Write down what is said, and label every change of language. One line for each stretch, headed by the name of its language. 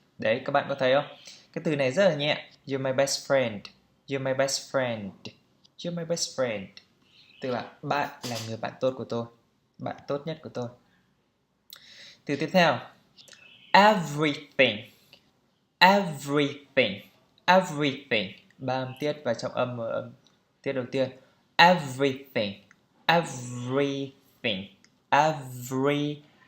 Vietnamese: Đấy, các bạn có thấy không? Cái từ này rất là nhẹ.
English: You're my best friend. You're my best friend. You're my best friend.
Vietnamese: Tức là bạn là người bạn tốt của tôi. Bạn tốt nhất của tôi. Từ tiếp theo.
English: Everything, everything, everything.
Vietnamese: Ba âm tiết vào trong âm tiết đầu tiên.
English: Everything, everything, everything.